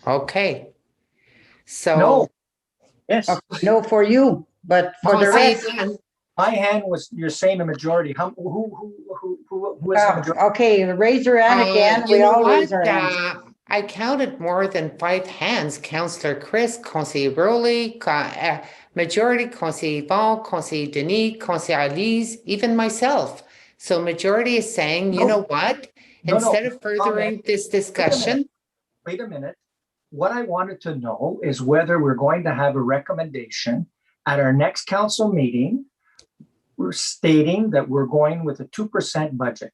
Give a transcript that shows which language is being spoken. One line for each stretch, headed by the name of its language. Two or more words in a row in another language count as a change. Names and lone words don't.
English: Okay. So. No. Yes, No for you, but for the Conseil rest. Dan. my hand was, you're saying a majority. Who is the majority? Okay, raise your hand again. You We know all raise what? our hands. I counted more than 5 hands. Councillor Chris, Conseil Rowley, majority, Conseil Yvon, Conseil Denis, Conseil Elise, even myself. So majority is saying, you No. know what? No, Instead of furthering this discussion, Wait a minute. What I wanted to know is whether we're going to have a recommendation at our next council meeting. We're stating that we're going with a 2% budget.